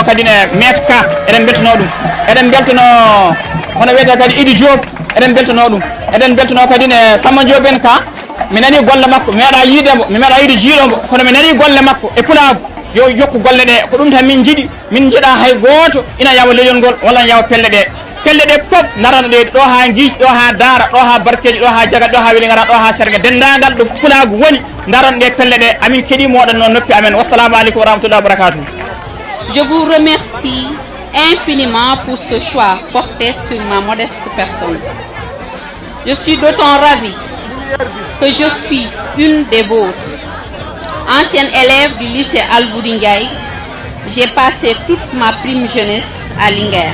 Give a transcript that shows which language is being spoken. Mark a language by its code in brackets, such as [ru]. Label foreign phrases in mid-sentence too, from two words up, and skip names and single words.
[ff] kadi ne maître ka eɗen beltono ɗum eɗen beltono hono wiyete kadi Idi Diop eɗen beltono ɗum eɗen beltono kadi ne Samba Diop en ka mi nani golle makko mi meeɗa yiidemo mi meeɗa yiide jiiɗomo kono mi nani golle makko e pulago yo jokku golle ɗe ko ɗum tan min jiiɗi min jiiɗa hay goto ina yawa leñol ngol walla yawa pelle ɗe pop darana ɗe ɗo ha guiiƴ ɗo ha daara ɗo ha barkeji ɗo ha jagat ɗo ha weeli gara ɗo ha sergue dendagal ɗo pulago woni daran ɗe pelle ɗe amin keeɗi moɗon noon noppi amen [ar] والسلام عليكم ورحمة الله وبركاته. [fr] Je vous remercie infiniment pour ce choix porté sur ma modeste personne. Je suis d'autant ravie que je suis une des vôtres. Ancienne élève du lycée Albouri Ndiaye, j'ai passé toute ma prime jeunesse à Linguère.